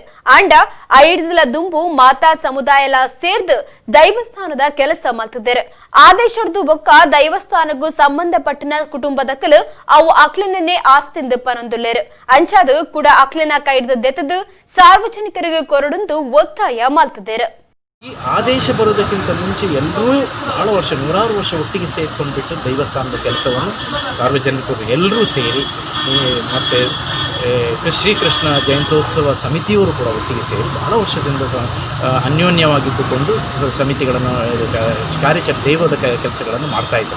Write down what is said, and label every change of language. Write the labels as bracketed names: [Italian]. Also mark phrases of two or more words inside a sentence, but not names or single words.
[Tulu] ಅಂಡ ಐಡ್ದಲ ದುಂಬು ಮಾತಾ ಸಮುದಾಯಲ ಸೇರ್ದು ದೈವಸ್ಥಾನದ ಕೆಲಸ ಮಲ್ತಿದ್ದಾರೆ. ಆದೇಶದ್ದು ಬೊಕ್ಕ ದೈವಸ್ಥಾನಗೂ ಸಂಬಂಧಪಟ್ಟನ ಕುಟುಂಬದಕಲು ಅವು ಅಕ್ಲನೇ ಆಸ್ತಿಂದ ಪನೊಂದುಲ್ಲೇರು. ಅಂಚಾದು ಕೂಡ ಅಕ್ಲಿನ ಕೈಡ್ದೆತ್ತದು ಸಾರ್ವಜನಿಕರಿಗೆ ಕೊರಡೊಂದು ಒತ್ತಾಯ ಮಲ್ತಿದ್ದಾರೆ. [Kannada] ಈ ಆದೇಶ ಬರೋದಕ್ಕಿಂತ ಮುಂಚೆ ಎಲ್ಲರೂ ಬಹಳ ವರ್ಷ 100 ವರ್ಷ ಒಟ್ಟಿಗೆ ಸೇರಿಕೊಂಡ್ಬಿಟ್ಟು ದೈವಸ್ಥಾನದ ಕೆಲಸವನ್ನು ಸಾರ್ವಜನಿಕರು ಎಲ್ಲರೂ ಸೇರಿ ಮತ್ತು ಶ್ರೀಕೃಷ್ಣ ಜಯಂತ್ಯೋತ್ಸವ ಸಮಿತಿಯವರು ಕೂಡ ಒಟ್ಟಿಗೆ ಸೇರಿ ಬಹಳ ವರ್ಷದಿಂದ ಅನ್ಯೋನ್ಯವಾಗಿದ್ದುಕೊಂಡು ಸಮಿತಿಗಳನ್ನು ದೇವದ ಕೆಲಸಗಳನ್ನು ಮಾಡ್ತಾಯಿದ್ದಾರೆ.